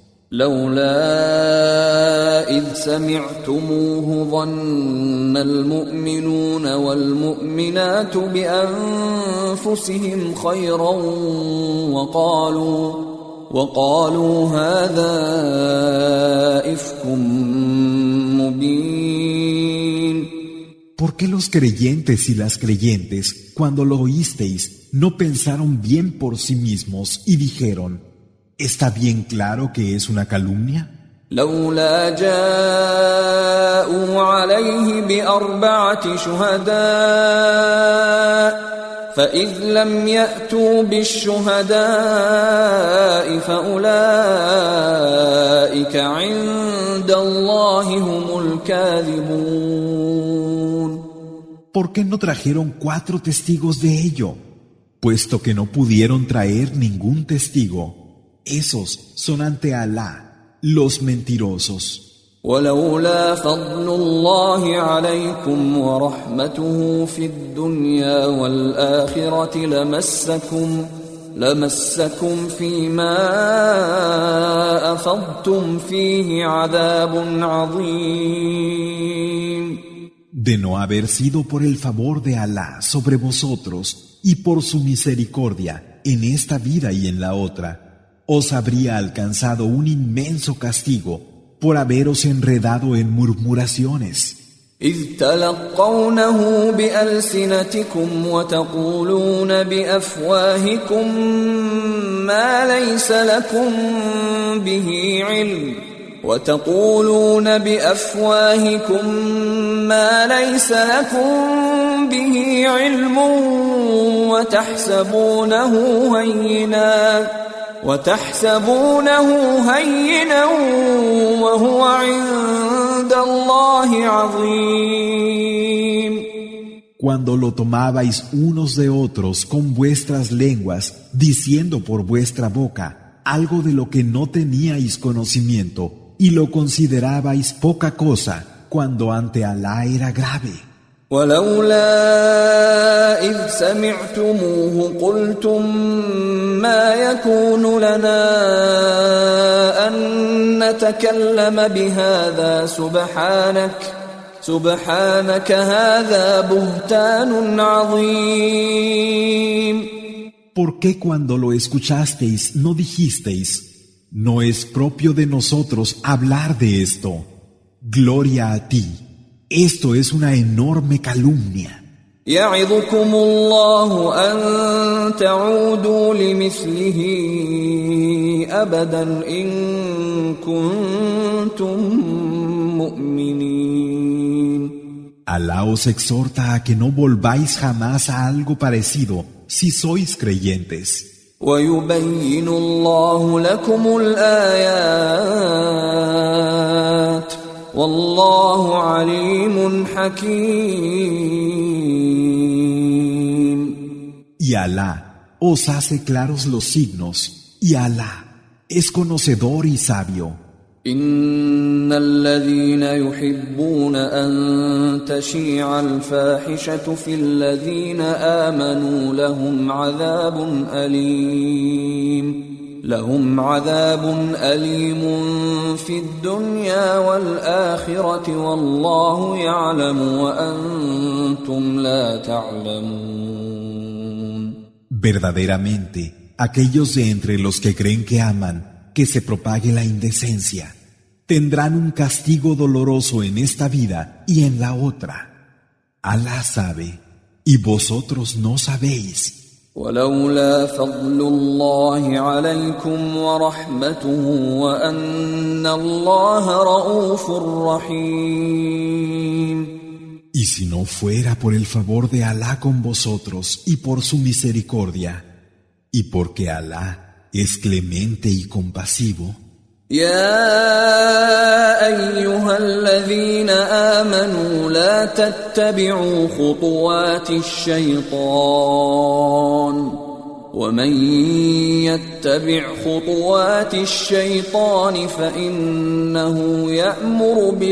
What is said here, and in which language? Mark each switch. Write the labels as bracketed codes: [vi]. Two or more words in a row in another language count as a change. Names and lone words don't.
[ar] لولا إذ سمعتموه ظن المؤمنون والمؤمنات بأنفسهم خيرا وقالوا هذا إفك مبين. [es] ¿Por qué los creyentes y las creyentes, cuando lo oísteis, no pensaron bien por sí mismos y dijeron: ¿está bien claro que es una calumnia? [ar] لولا جاءوا عليه بأربعة شهداء فإذ لم يأتوا بالشهداء فأولئك عند الله هم الكاذبون. [es] ¿Por qué no trajeron 4 testigos de ello? Puesto que no pudieron traer ningún testigo, esos son ante Alá los mentirosos. [ar] ولولا فضل الله عليكم ورحمته في الدنيا والآخرة لمسكم فيما أفضتم فيه عذاب عظيم. [es] De no haber sido por el favor de Alá sobre vosotros y por su misericordia en esta vida y en la otra, os habría alcanzado un inmenso castigo por haberos enredado en murmuraciones. [ar] إذ تلقونه بألسنتكم وتقولون بأفواهكم ما ليس لكم به علم وتحسبونه هينا وهو عند الله عظيم. [es] Cuando lo tomabais unos de otros con vuestras lenguas, diciendo por vuestra boca algo de lo que no teníais conocimiento, y lo considerabais poca cosa, cuando ante Alá era grave. [ar] ولولا إذ سمعتموه قلتم ما يكون لنا أن نتكلم بهذا سبحانك هذا بهتان عظيم. [es] ¿Por qué cuando lo escuchasteis no dijisteis: no es propio de nosotros hablar de esto? Gloria a ti. Esto es una enorme calumnia. [ar] يعظكم الله أن تعودوا لمثله أبدا إن كنتم مؤمنين. [es] Alá os exhorta a que no volváis jamás a algo parecido si sois creyentes. [ar] ويبين الله لكم الآيات والله عليم حكيم. [es] y Alá os hace claros los signos, y Alá es conocedor y sabio. [ar] إن الذين يحبون أن تشيع الفاحشة في الذين آمنوا لهم عذاب أليم في الدنيا والآخرة والله يعلم وأنتم لا تعلمون. [es] Verdaderamente, aquellos de entre los que creen que aman que se propague la indecencia, tendrán un castigo doloroso en esta vida y en la otra. Alá sabe, y vosotros no sabéis. [ar] ولولا فضل الله عليكم ورحمته وأن الله رؤوف رحيم. [es] Y si no fuera por el favor de Alá con vosotros y por su misericordia, y porque Alá es clemente y compasivo. [ar] يا أيها الذين آمنوا لا تتبعوا خطوات الشيطان ومن يتبع خطوات الشيطان فإنه يأمر